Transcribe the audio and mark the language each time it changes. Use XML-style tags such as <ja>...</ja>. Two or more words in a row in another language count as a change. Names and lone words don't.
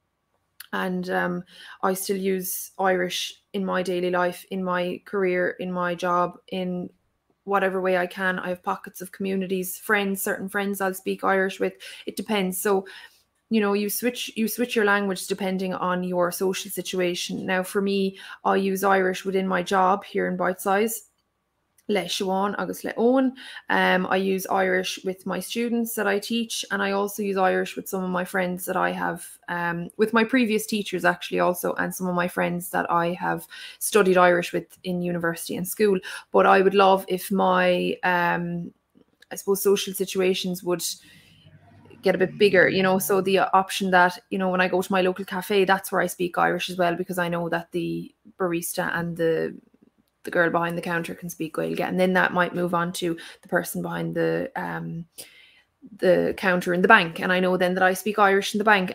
<en>And I still use Irish in my daily life, in my career, in my job, in whatever way I can. I have pockets of communities, friends, certain friends I'll speak Irish with. It depends. So, you know, you switch your language depending on your social situation. Now, for me, I use Irish within my job here in Bitesize.</en> <ga>Le Siobhán agus le Owen.</ga> <en>I use Irish with my students that I teach, and I also use Irish with some of my friends that I have, with my previous teachers actually also, and some of my friends that I have studied Irish with in university and school. But I would love if my, I suppose, social situations would get a bit bigger, you know, so the option that, you know, when I go to my local cafe, that's where I speak Irish as well, because I know that the barista and the girl behind the counter can speak Gaeilge, and then that might move on to the person behind the counter in the bank, and I know then that I speak Irish in the bank.</en>